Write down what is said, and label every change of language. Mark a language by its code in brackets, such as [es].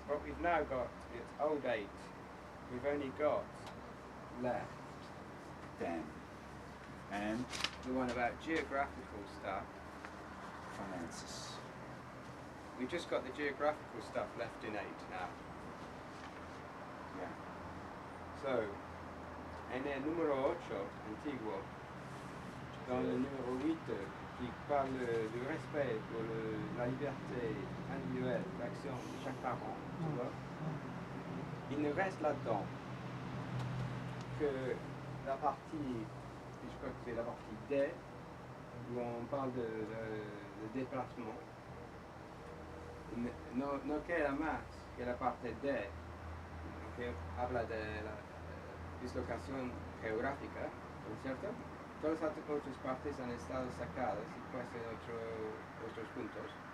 [en] What we've now got is old 8. We've only got left 10. And the one about geographical stuff. finances. We've just got the geographical stuff left in 8 now. Yeah. [fr] So, [es] en el número 8, antiguo, [fr] dans le numéro 8, qui parle du respect pour la liberté individuelle d'action de chaque parent, tu vois, il ne reste là-dedans que la partie, je crois que c'est la partie D, où on parle de déplacement. [es] No queda más que la parte D, que habla de la dislocación geográfica, ¿no es cierto? todas las otras partes han estado sacadas y puestas en otros puntos.